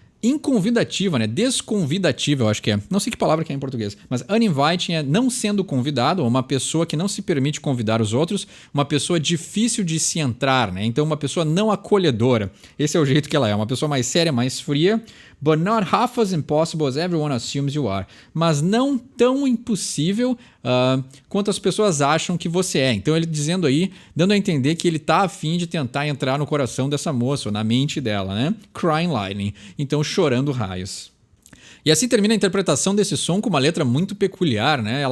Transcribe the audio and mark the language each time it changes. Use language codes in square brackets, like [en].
[pt] Inconvidativa, né? Desconvidativa, eu acho que é. Não sei que palavra que é em português. Mas uninviting é não sendo convidado, ou uma pessoa que não se permite convidar os outros, uma pessoa difícil de se entrar, né? Então, uma pessoa não acolhedora. Esse é o jeito que ela é. Uma pessoa mais séria, mais fria. [en] But not half as impossible as everyone assumes you are. [pt] Mas não tão impossível quanto as pessoas acham que você é. Então ele dizendo aí, dando a entender que ele tá afim de tentar entrar no coração dessa moça, ou na mente dela, né? [en] Crying lightning. [pt] Então chorando raios. E assim termina a interpretação desse som com uma letra muito peculiar, né?